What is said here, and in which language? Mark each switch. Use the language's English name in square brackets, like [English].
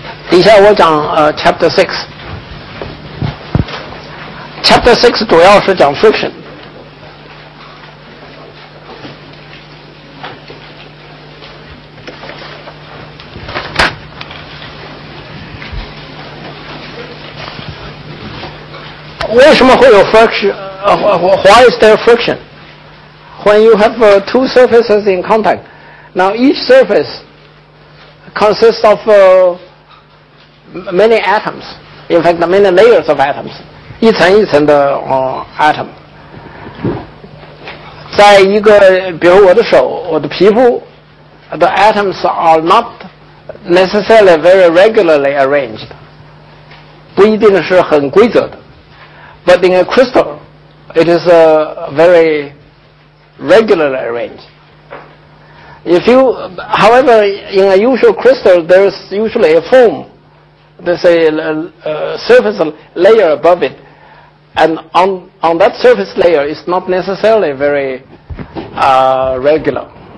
[Chinese] 底下我讲chapter 6。 chapter 6主要是讲 friction。为什么会有 friction? [English] Why is there friction? When you have two surfaces in contact, now each surface consists of many atoms In fact, many layers of atoms， [Chinese] 一层一层的atom。在一个，比如我的手、我的皮肤 ， [English] the atoms are not necessarily very regularly arranged， [Chinese] 不一定是很规则的。 [English] But in a crystal, it is very regularly arranged. However, in a usual crystal, there is usually a foam. There's a surface layer above it, and on that surface layer, it's not necessarily very regular.